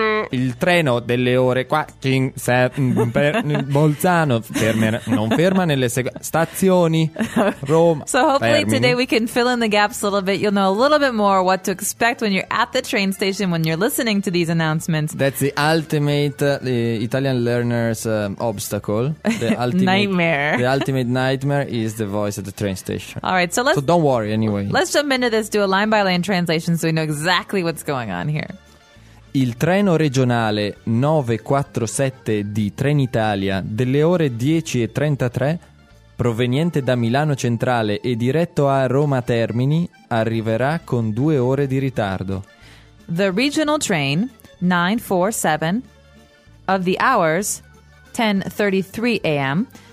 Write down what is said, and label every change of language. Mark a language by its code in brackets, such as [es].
[it] Il treno delle ore 4:07 Bolzano non ferma nelle stazioni Roma. [en] So hopefully today we can fill in the gaps a little bit. You'll know a little bit more what to expect when you're at the train station, when you're listening to these announcements. That's the ultimate Italian learner's obstacle. The ultimate nightmare. The ultimate nightmare is the voice at the train station. All right, so don't worry anyway. Let's jump into this, do a line by line translation so we know exactly what's going on here. [it] Il treno regionale 947 di Trenitalia delle ore 10:33 proveniente da Milano Centrale e diretto a Roma Termini, arriverà con 2 ore di ritardo. [en] The regional train 947 of the hours 10:33 a.m.